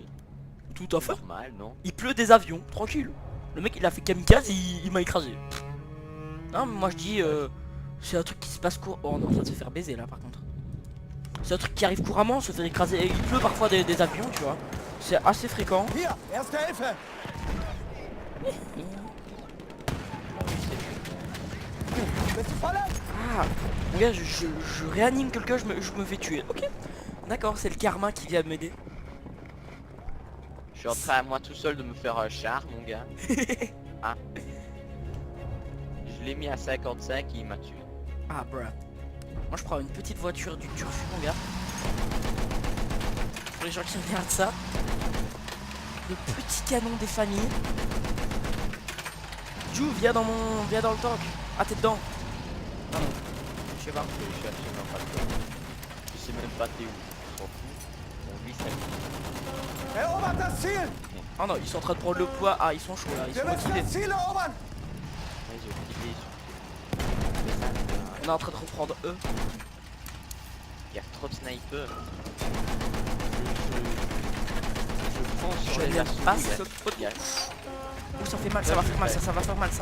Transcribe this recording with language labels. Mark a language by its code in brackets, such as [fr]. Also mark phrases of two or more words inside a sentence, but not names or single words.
[fr] Tout à fait. normal, non? Il pleut des avions, tranquille. Le mec il a fait kamikaze, il m'a écrasé. Non mais moi je dis c'est un truc qui se passe court. Oh on est en train de se faire baiser là par contre. C'est un truc qui arrive couramment, se faire écraser. Et il pleut parfois des avions tu vois. C'est assez fréquent. [de] Hier, erste Hilfe! Bist du voll? [fr] Ah mon gars je réanime quelqu'un, je me fais tuer. Ok. D'accord, c'est le karma qui vient m'aider. Je suis en train à moi tout seul de me faire un char, mon gars. Ah. Je l'ai mis à 55 et il m'a tué. Ah bruh. Moi je prends une petite voiture du turfu mon gars. Pour les gens qui regardent ça. Le petit canon des familles. Jou, viens dans le tank. Ah t'es dedans. Ah non. Je sais pas. Je suis absolument pas dedans. Je sais même pas t'es où. On s'en fout. On vit sa vie. [de] Erobert das Ziel! [fr] Ah non, ils sont en train de prendre le poids. Ah ils sont chauds là, ils [de] Wir [fr] sont [de] müssen [fr] motivés. [de] das Ziel erobern! [fr] Ouais, j'ai filé sur... On est en train de reprendre eux. Il y a trop de snipers. Je fonce sur Je les n'aime assauts. pas il y a- ce il y a- Ouh ça fait mal, ça va faire mal, ça va faire mal ça.